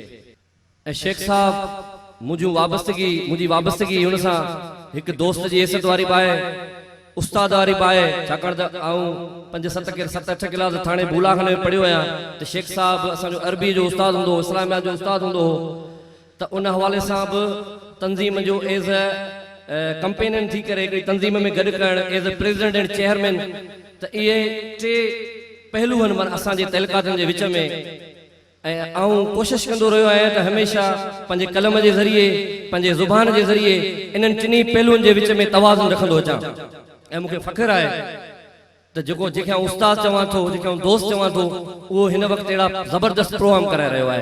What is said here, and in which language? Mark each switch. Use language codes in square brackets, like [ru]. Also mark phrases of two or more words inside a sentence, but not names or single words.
[sd] ऐं शेख साहब मुंहिंजी वाबस्तगी हुन सां हिकु दोस्त जी हैसियत वारी बि आहे, उस्ताद वारी बि आहे, छाकाणि त आऊं 7-8 क्लास थाणे बुला खाने में पढ़ियो आहियां त शेख साहब असांजो अरबी जो उस्ताद हूंदो हो, इस्लामियात जो उस्ताद हूंदो हो। त उन हवाले सां बि तंज़ीम जो [en] as a companion [sd] थी करे हिकिड़ी तंज़ीम में गॾु करणु [en] as a president and chairman, [sd] त इहे 3 पहलू आहिनि असांजे तहलकातनि जे विच में। ऐं आऊं कोशिशि कंदो रहियो आहियां त हमेशह पंहिंजे कलम जे ज़रिए, पंहिंजे ज़ुबान जे ज़रिए इन्हनि 3 पहलुनि जे विच में तवाज़ुन रखंदो अचां। ऐं मूंखे फ़ख्रु आहे त जंहिंखे उस्ताद चवां थो, जंहिंखे दोस्त चवां थो, उहो हिन वक़्तु अहिड़ा ज़बरदस्त प्रोग्राम कराए रहियो आहे।